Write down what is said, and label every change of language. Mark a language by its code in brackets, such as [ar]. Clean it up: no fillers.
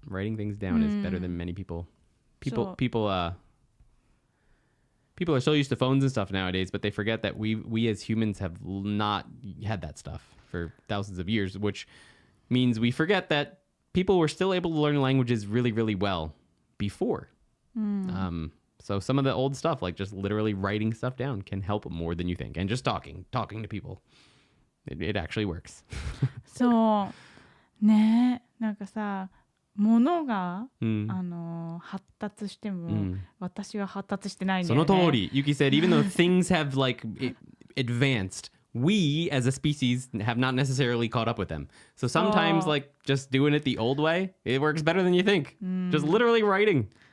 [en] Writing things down is better than many people. People are so used to phones and stuff nowadays, but they forget that we as humans have not had that stuff for thousands of years, which means we forget that people were still able to learn languages really, really well before. So some of the old stuff, like just literally writing stuff down, can help more than you think. And just talking to people, it actually works. [ja] そうね、なんかさ、物が、発達しても、私は発達してないんだよね。その通り。 [en] Yuki said, even though things have like advanced, we as a species have not necessarily caught up with them. So sometimes like just doing it the old way, it works better than you think. Just literally reading.